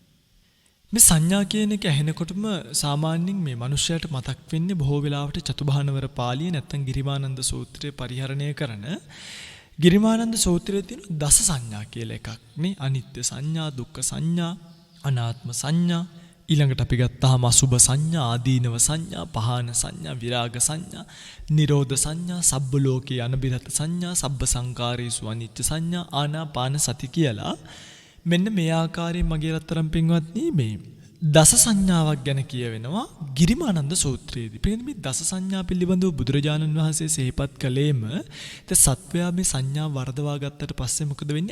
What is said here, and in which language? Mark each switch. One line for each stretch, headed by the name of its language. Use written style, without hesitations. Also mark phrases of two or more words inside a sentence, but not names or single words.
Sinhala: මේ සංඥා කියන එක ඇහෙනකොටම සාමාන්‍යයෙන් මේ මිනිස්යාට මතක් වෙන්නේ බොහෝ වෙලාවට චතුභානවර පාළිය නැත්නම් ගිරිමානන්ද සූත්‍රය පරිහරණය කරන ගිරිමානන්ද සූත්‍රයේ තියෙන දස සංඥා කියලා එකක් නේ. අනිත්‍ය සංඥා, දුක්ඛ සංඥා, අනාත්ම සංඥා, ඊළඟට අපි ගත්තාම අසුභ සංඥා, ආදීනව සංඥා, පහාන සංඥා, විරාග සංඥා, නිරෝධ සංඥා,
Pali: සබ්බ ලෝකේ අනබිරත සංඥා, සබ්බ සංකාරේසු අනිච්ච සංඥා, ආනාපාන සති
Sinhala: කියලා මෙන්න මේ ආකාරයෙන් මගේ රත්තරන් පින්වත්නි මේ දස සංඥාවක් ගැන කියවෙනවා ගිරිමානන්ද සූත්‍රයේදී. පිළිගන්න මේ දස සංඥා පිළිබඳව බුදුරජාණන් වහන්සේ සිහිපත් කළේම ද සත්වයා මේ සංඥා වර්ධවා ගත්තට පස්සේ මොකද වෙන්නේ?